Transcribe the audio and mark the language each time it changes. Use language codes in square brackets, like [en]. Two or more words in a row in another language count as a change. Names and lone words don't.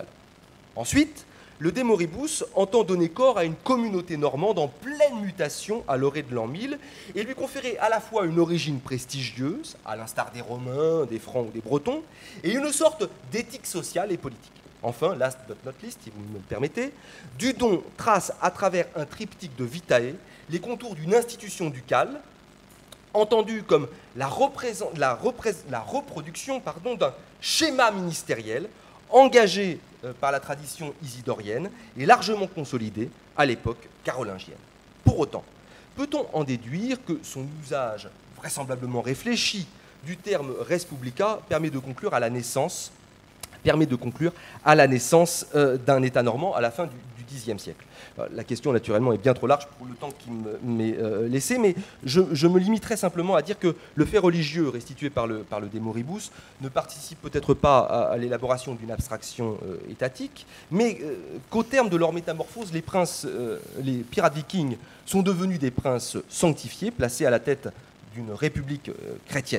[fr] Ensuite, le De Moribus entend donner corps à une communauté normande en pleine mutation à l'orée de l'an 1000 et lui conférer à la fois une origine prestigieuse, à l'instar des Romains, des Francs ou des Bretons, et une sorte d'éthique sociale et politique. Enfin, [en] last but not least, [fr] si vous me le permettez, Dudon trace à travers un triptyque de Vitae les contours d'une institution ducale, entendue comme la reproduction d'un schéma ministériel engagé par la tradition isidorienne et largement consolidé à l'époque carolingienne. Pour autant, peut-on en déduire que son usage vraisemblablement réfléchi du terme [la] res publica [fr] permet de conclure à la naissance d'un État normand à la fin du Xe siècle. La question, naturellement, est bien trop large pour le temps qui m'est laissé, mais je me limiterai simplement à dire que le fait religieux restitué par le De Moribus ne participe peut-être pas à l'élaboration d'une abstraction étatique, mais qu'au terme de leur métamorphose, les pirates vikings sont devenus des princes sanctifiés, placés à la tête d'une république chrétienne.